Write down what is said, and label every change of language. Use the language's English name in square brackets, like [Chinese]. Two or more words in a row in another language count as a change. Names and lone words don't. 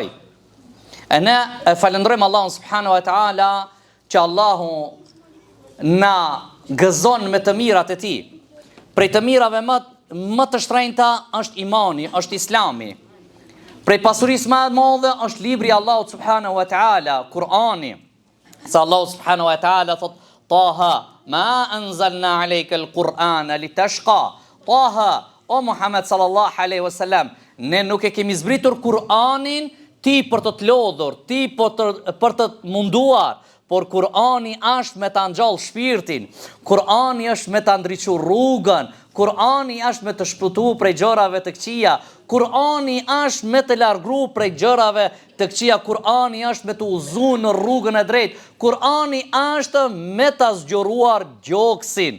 [Albanian] E ne e falenderojmë Allahun [Arabic] سبحانه وتعالى [Albanian] që Allahu na gëzon me të mirat e tij. Prej të mirave më të shtrenjta është imani, është Islami. Prej pasurisë më e madhe është libri i Allahut [Arabic] سبحانه وتعالى, [Albanian] Kur'ani. [Arabic] Sa الله سبحانه وتعالى thot: "طه ما أنزلنا عليك القرآن لتشقى." [Albanian] Taha, o Muhammed [Arabic] صلى الله عليه وسلم, [Albanian] ne nuk e kemi zbritur Kur'anin ti për të lodhur, ti për të munduar, por Kur'ani është me ta ngjall shpirtin, Kur'ani është me ta ndriçu rrugën, Kur'ani është me të shpëtuar prej gjërave të këqija, Kur'ani është me të largru prej gjërave të këqija, Kur'ani është me të udhëzuar në rrugën e drejtë, Kur'ani është me ta zgjoruar gjoksin.